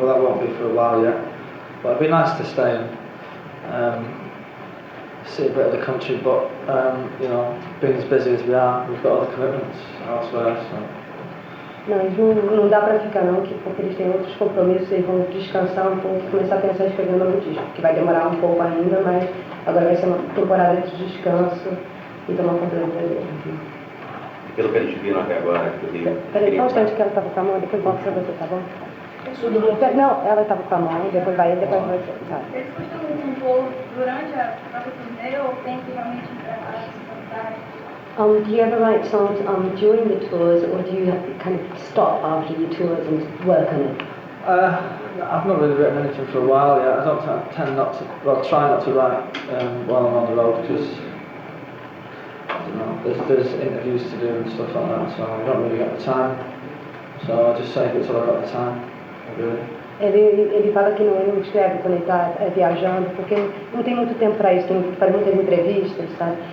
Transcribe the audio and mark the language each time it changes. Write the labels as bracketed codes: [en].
[en] Well, that won't be for a while yet, but it'd be nice to stay and see a bit of the country. But you know, being as busy as we are, we've got other commitments elsewhere. So. [pt] Não, não dá pra ficar não, porque eles têm outros compromissos e vão descansar um pouco e começar a pensar em escrever um novo disco, que vai demorar um pouco ainda, mas agora vai ser uma temporada de descanso e tomar conta do Brasil. pelo que eles viram até agora, inclusive. Peraí, só um instante que ela estava com a mão, depois volta pra você, tá bom? Não, ela estava com a mão, depois vai ele, depois vai você. Tá. Eles costumam compor durante a própria turnê ou tem que realmente preparar esse fantástico? [en] Do you ever write songs during the tours, or do you kind of stop after your tours and work on it? I've not really written anything for a while yet. I don't tend not to, well, try not to write while I'm on the road because, I don't know, there's interviews to do and stuff like that, so I don't really get the time. So I just save it till I've got the time, really. [pt] Ele fala que não escreve quando ele está viajando, porque não tem muito tempo para isso, tem que fazer muitas entrevistas, sabe?